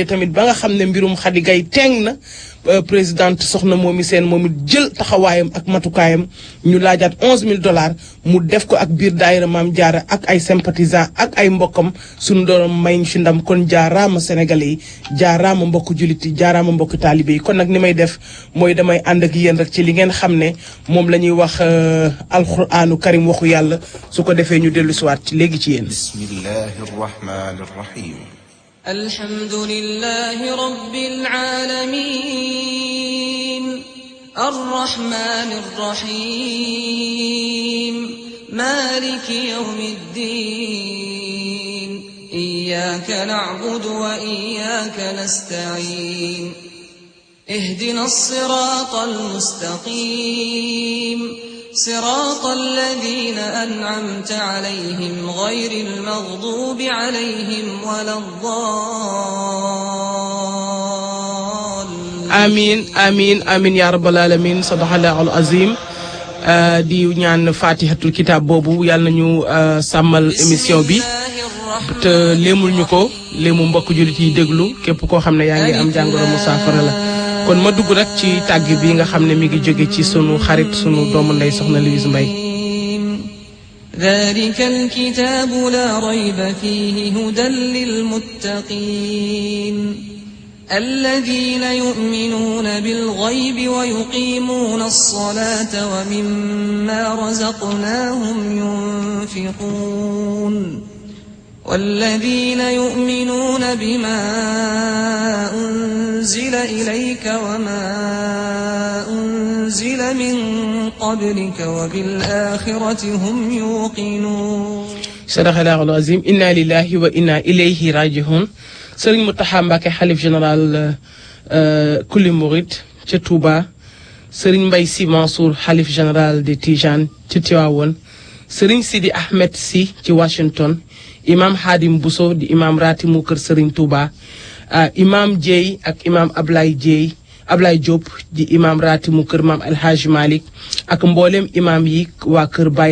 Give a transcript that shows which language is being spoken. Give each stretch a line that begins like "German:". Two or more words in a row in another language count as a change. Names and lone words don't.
Wolof: tamit ba nga xam ne mbirum Khady Gaye teeng na présidente soxna Momi Sène moom it jël taxawaayam ak matukaayam ñu laajaat $11,000 mu def ko ak biir daayira Maam Jaara ak ay sympathisants ak ay mbokkam suñu doon may ñu ci ndam kon jaaraama sénégalais yi jaaraama mbokku jullit yi jaaraama mbokku taalibe yi kon nag ni may def mooy damay ànd ak yéen rek ci li ngeen xam ne moom la ñuy wax
Arabic: القرآن الكريم
Wolof: waxu yàlla su ko defee ñu dellu siwaat ci léegi ci yéen.
Arabic: بسم الله الرحمن الرحيم. الحمد لله رب العالمين الرحمن الرحيم مالك يوم الدين إياك نعبد وإياك نستعين اهدنا الصراط المستقيم صراط الذين أنعمت عليهم غير المغضوب عليهم ولا الضالين آمين يا رب العالمين صدق الله العظيم
Wolof: di ñaan
Arabic: فاتحة الكتاب
Wolof: boobu yàlla nañu sàmmal émission bi te léemul ñu ko léemu mbokk jullit yi déglu képp koo xam ne yaa ngi am jàngoro mu saafara la kon ma dugg rek ci tàgg bi nga xam ne mi ngi jóge ci sunu xarit sunu doomu ndey soxna Louise Mbaye
Arabic: ذلك الكتاب لا ريب فيه هدى للمتقين الذين يؤمنون بالغيب ويقيمون الصلاة ومما رزقناهم ينفقون والذين يؤمنون بما أنزل إليك وما أنزل من قبلك وبالآخرة هم يوقنون صدق الله العظيم إنا لله وإنا إليه راجعون
Wolof: Serigne Mountakha Mbacké xalif général kulli murid ca Touba Serigne Mbaye Sy Mansour xalif général de Tijane ca Tivaouane Serigne Sidi Ahmed Sy ci Washington imam Hadim Bousso di imam ratimu kër Serigne Touba imam Dieye ak imam Ablaye Diop di imam ratimu kër maam El Hadji Malick ak mboolem imam yi waa kër Baye